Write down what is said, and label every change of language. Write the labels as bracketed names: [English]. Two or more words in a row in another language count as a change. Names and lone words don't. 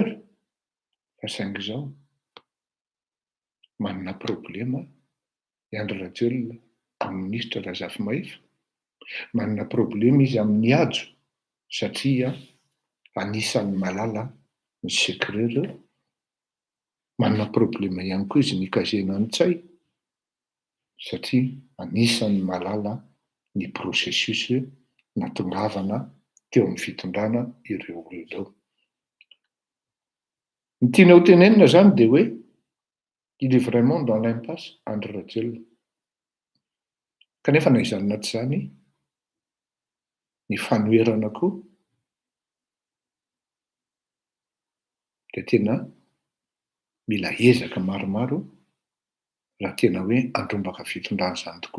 [Malagasy] Fa saingy izao manana problema Andry Rajoelina amin'ny ministre Razafimahitsy, manana problema izy amin'ny ajo satria anisan'ny malala ny secret reo, manana problema ihany koa izy nikazena an-tsay satria anisan'ny malala ny processus natongavana teo amin'ny fitondrana ireo olona ireo. Ny tiana ho tenenina zany dia hoe [French] il est vraiment dans l'impasse [Malagasy] Andry Rajoelina. Kanefa na izany na tsy izany ny fanoherana koa dia tena mila ezaka maromaro raha tena hoe andrombaka fitondrana izany tokoa.